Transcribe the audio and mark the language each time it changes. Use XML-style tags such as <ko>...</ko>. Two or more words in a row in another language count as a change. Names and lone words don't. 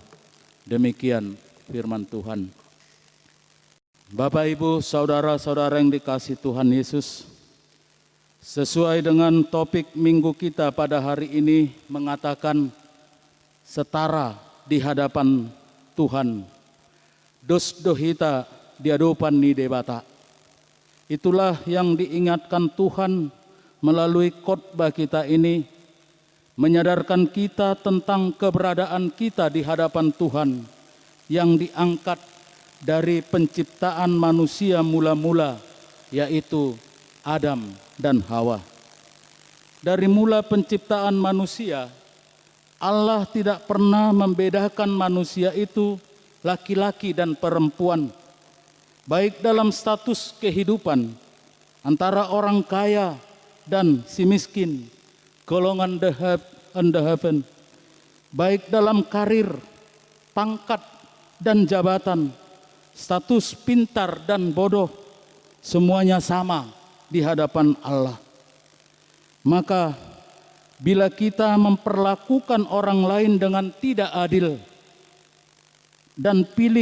<id>Demikian firman Tuhan. Bapak, Ibu, saudara-saudara yang dikasihi Tuhan Yesus, sesuai dengan topik minggu kita pada hari ini mengatakan setara di hadapan Tuhan,</id> <bbc>dos dohita di hadapan ni debata.</bbc> <id>Itulah yang diingatkan Tuhan melalui khotbah kita ini, menyadarkan kita tentang keberadaan kita di hadapan Tuhan yang diangkat dari penciptaan manusia mula-mula, yaitu Adam dan Hawa. Dari mula penciptaan manusia, Allah tidak pernah membedakan manusia itu laki-laki dan perempuan, baik dalam status kehidupan antara orang kaya dan si miskin, golongan</id> <en>the have and the haven,</en> <id>baik dalam karir, pangkat dan jabatan, status pintar dan bodoh, semuanya sama di hadapan Allah. Maka bila kita memperlakukan orang lain dengan tidak adil dan pilih</id>